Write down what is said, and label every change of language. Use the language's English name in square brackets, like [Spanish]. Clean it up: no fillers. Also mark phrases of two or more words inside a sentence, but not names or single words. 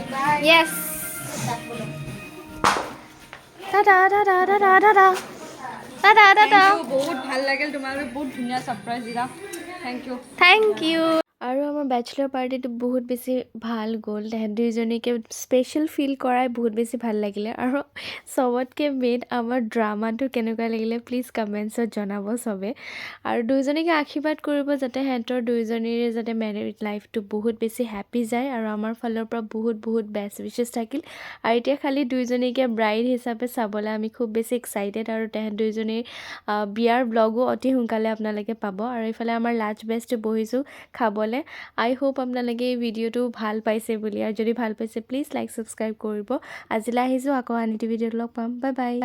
[English] Yes. Ta-da, ta-da, ta-da, ta-da. Ta-da, ta-da. [Assamese] বহুত ভাল লাগিল তোমালোকে বহুত ধুনীয়া ছাৰপ্ৰাইজ দিলা [English] thank you Thank you. [Assamese] আৰু আমাৰ [English] bachelor partyটো [Assamese] বহুত বেছি ভাল গ'ল তেহেঁত দুইজনীকে [English] special feel [Assamese] কৰাই বহুত বেছি ভাল লাগিলে আৰু চবতকৈ মেইন আমাৰ ড্ৰামাটো কেনেকুৱা লাগিলে প্লিজ কমেণ্টছত জনাব চবে আৰু দুইজনীকে আশীৰ্বাদ কৰিব যাতে সিহঁতৰ দুইজনীৰে যাতে [English] married lifeটো [Assamese] বহুত বেছি হেপ্পী যায় আৰু আমাৰ ফালৰ পৰা বহুত [English] best wishes [Assamese] থাকিল আৰু এতিয়া খালি দুইজনীকে ব্ৰাইড হিচাপে চাবলৈ আমি খুব বেছি এক্সাইটেড আৰু তেহেঁত দুইজনীৰ বিয়াৰ ব্লগো অতি সোনকালে আপোনালোকে পাব আৰু এইফালে আমাৰ লাঞ্চ বেষ্টটো বহিছোঁ খাবলৈ [English] I hope [Assamese] আপোনালোকে এই ভিডিঅ'টো ভাল পাইছে বুলি আৰু যদি ভাল পাইছে প্লিজ [English] like subscribe [Assamese] কৰিব আজিলৈ আহিছোঁ আকৌ আন এটি ভিডিঅ'ত লগ পাম [English] bye bye